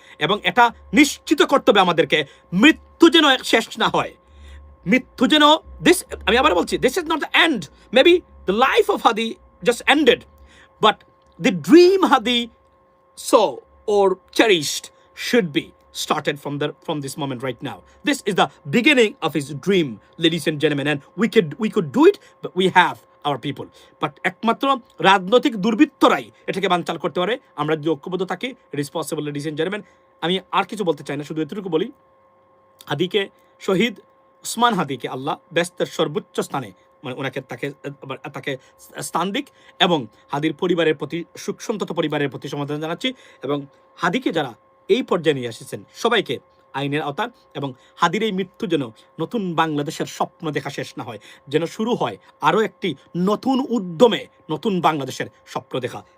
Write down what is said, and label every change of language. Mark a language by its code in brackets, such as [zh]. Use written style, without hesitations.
[bn] এবং এটা নিশ্চিত করতে হবে আমাদেরকে, মৃত্যু যেন শেষ না হয়, মৃত্যু যেন আমি আবার বলছি, [en] This is not the end. Maybe the life of Hadi just ended, but the dream Hadi saw or cherished should be started from this moment right now. This is the beginning of his dream, ladies and gentlemen, and we could do it, but we have our people. [bn] But একমাত্র রাজনৈতিক দুর্বৃত্তরাই এটাকে বানচাল করতে পারে। আমরা যদি ঐক্যবদ্ধ থাকি, [en] it is possible, ladies and gentlemen. [bn] আমি আর কিছু বলতে চাই না, শুধু এতটুকু বলি, হাদিকে, শহীদ ওসমান হাদিকে আল্লাহ বেস্তের সর্বোচ্চ স্থানে, মানে ওনাকে তাকে স্থান দিক, এবং হাদির পরিবারের প্রতি, সুখ সন্তত পরিবারের প্রতি সমর্থন জানাচ্ছি। এবং হাদিকে যারা এই পর্যায়ে নিয়ে এসেছেন সবাইকে আইনের আওতা, এবং হাদির এই মৃত্যু যেন নতুন বাংলাদেশের স্বপ্ন দেখা শেষ না হয়, যেন শুরু হয় আরও একটি নতুন উদ্যমে নতুন বাংলাদেশের স্বপ্ন দেখা।